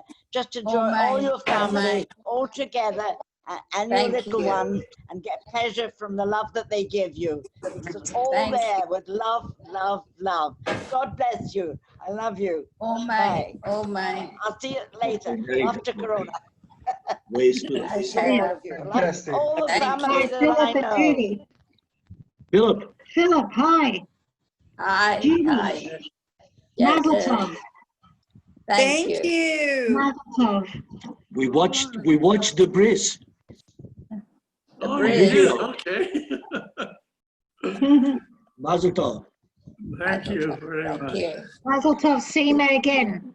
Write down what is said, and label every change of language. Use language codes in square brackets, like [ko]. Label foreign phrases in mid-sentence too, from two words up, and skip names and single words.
[en] Just enjoy all your family all together and your little ones and get pleasure from the love that they give you. It's all there with love, love, love. God bless you. I love you. Bye. I'll see you later after corona. All of you. Like all the family that I know. Philip. Philip, hi. Hi. Judy. Hi. [he] מזל טוב. [en] Thank you. [he] מזל טוב. [en] We watched the bris. The bris. Okay. [he] מזל טוב. [en] Thank you very much. [he] מזל טוב, [en] Seyma again.